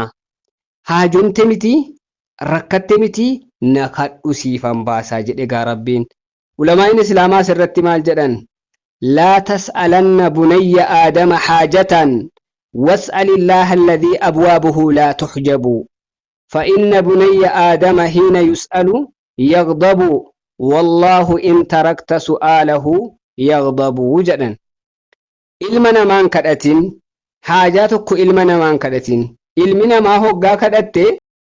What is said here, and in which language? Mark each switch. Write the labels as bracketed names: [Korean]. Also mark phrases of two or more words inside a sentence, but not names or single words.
[Oromo] haajomte miti rakkatte miti na kadhu siifan baasaa jedhe gaa rabbiin. Ulamaa'in islaamaa sirratti maal jedhan? [Arabic] لا تسألن بني آدم حاجة وسل الإله الذي أبوابه لا تحجب فإن بني آدم حين يسأل يغضب والله إن تركت سؤاله يغضب جدا. [Oromo] ilmana maan kadhatin haajaa tokko ilmana maan kadhatin ilmina maa hoggaa kadhatte